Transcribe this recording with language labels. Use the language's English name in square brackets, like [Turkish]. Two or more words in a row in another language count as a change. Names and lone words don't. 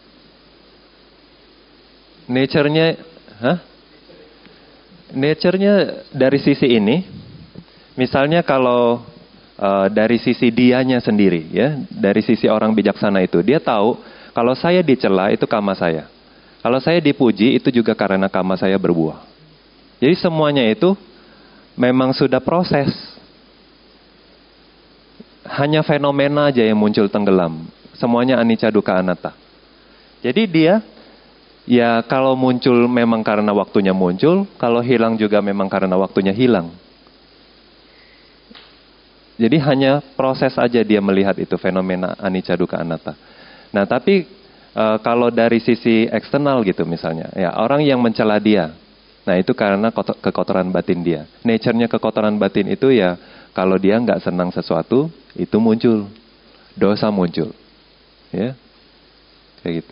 [Indonesian] Nature-nya, Nature-nya dari sisi ini, misalnya kalau dari sisi dianya sendiri, ya, dari sisi orang bijaksana itu, dia tahu kalau saya dicela itu karma saya. Kalau saya dipuji itu juga karena karma saya berbuah. Jadi semuanya itu memang sudah proses. Hanya fenomena aja yang muncul tenggelam. [Pali] Semuanya anicca dukkha anatta. [Indonesian] Jadi dia, ya kalau muncul memang karena waktunya muncul, kalau hilang juga memang karena waktunya hilang. Jadi hanya proses aja dia melihat itu fenomena [Pali] anicca dukkha anatta. [Indonesian] Nah tapi kalau dari sisi eksternal gitu misalnya, ya orang yang mencela dia, nah itu karena kekotoran batin dia. Nature-nya kekotoran batin itu ya kalau dia nggak senang sesuatu itu muncul, dosa muncul, ya kayak gitu.